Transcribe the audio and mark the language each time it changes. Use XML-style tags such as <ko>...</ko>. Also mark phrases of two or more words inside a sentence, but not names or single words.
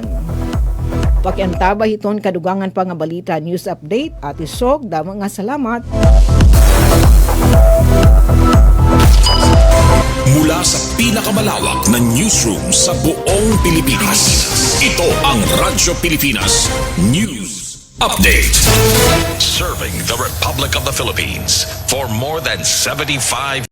<war>Pakiantaba hiton kadugangan pa nga balita</war> <en>news update</en> <war>at isog damo nga salamat.</war> <tl>Mula sa pinakamalawak na newsroom sa buong Pilipinas, ito ang Radyo Pilipinas News Update.</tl> <en>Serving the Republic of the Philippines for more than 75</en>